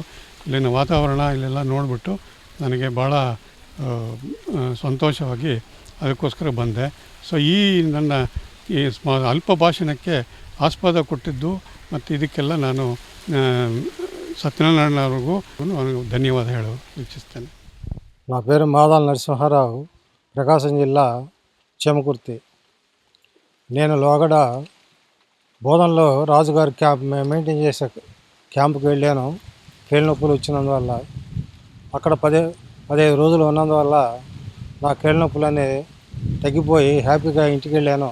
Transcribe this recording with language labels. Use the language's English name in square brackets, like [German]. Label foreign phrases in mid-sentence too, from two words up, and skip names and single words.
[Kannada] ಇಲ್ಲಿನ ವಾತಾವರಣ ಇಲ್ಲೆಲ್ಲ ನೋಡಿಬಿಟ್ಟು ನನಗೆ ಭಾಳ ಸಂತೋಷವಾಗಿ ಅದಕ್ಕೋಸ್ಕರ ಬಂದೆ. ಸೊ ನನ್ನ ಈ ಅಲ್ಪ ಭಾಷಣಕ್ಕೆ ಆಸ್ಪದ ಕೊಟ್ಟಿದ್ದು ಮತ್ತು ಇದಕ್ಕೆಲ್ಲ ನಾನು సత్యనారాయణ ಅವ್ರಿಗೂ ధన్యవాద ಹೇಳಲು ಇಚ್ಛಿಸ್ತೇನೆ. [Telugu] నా పేరు మాదాల నరసింహారావు, ప్రకాశం జిల్లా చేమకుర్తి. నేను లోగడ బోధనలో రాజుగారి [English] camp maintain [Telugu] చేసే క్యాంపుకి వెళ్ళాను. కీళ్ళ నొప్పులు వచ్చినందువల్ల అక్కడ 15 రోజులు ఉన్నందువల్ల నా కీళ్ళ నొప్పులు అనేది తగ్గిపోయి హ్యాపీగా ఇంటికి వెళ్ళాను.